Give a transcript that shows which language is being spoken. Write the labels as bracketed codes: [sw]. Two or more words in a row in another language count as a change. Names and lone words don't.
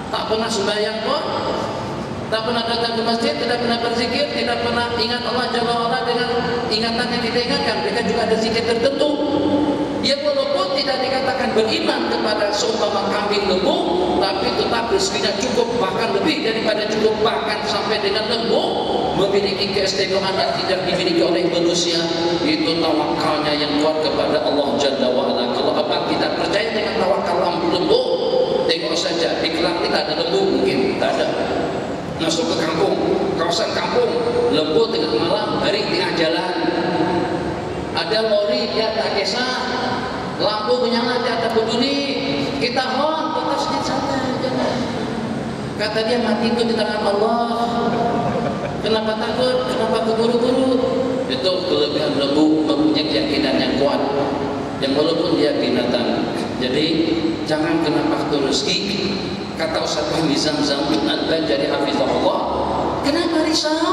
[ms] pernah sembahyang pun, tak pernah datang ke masjid, tidak pernah berzikir, tidak pernah ingat Allah [ar] جل وعلا [ms] dengan ingatan yang kita ingatkan. Mereka juga ada zikir tertentu yang walaupun tidak dikatakan beriman kepada seumpama kambing lembu, tapi tetap rezekinya cukup, bahkan lebih daripada cukup, bahkan sampai dengan lembu memiliki keistimewaan yang tidak dimiliki oleh manusia. Itu tawakalnya yang kuat kepada Allah [ar] جل وعلا. [ms] Kalau abang tidak percaya dengan tawakal lembu, tengok saja di Kelang kita ada lembu, mungkin tak ada. Masuk ke kampung, kawasan kampung, lembu tengah malam, hari tengah jalan, ada lori dia tak kisah, lampu menyala dia tak peduli, kita hon, tetap sedikit santai, jangan. Kata dia mati itu di tangan Allah. Kenapa takut? Kenapa keburu-buru? Itu kelebihan lembu, mempunyai keyakinan yang kuat, yang walaupun dia binatang. Jadi jangan kena faktor rezeki. Kata Ustaz Fahmi Zamzam bin Al-Banjari hafizahullah, kenapa risau?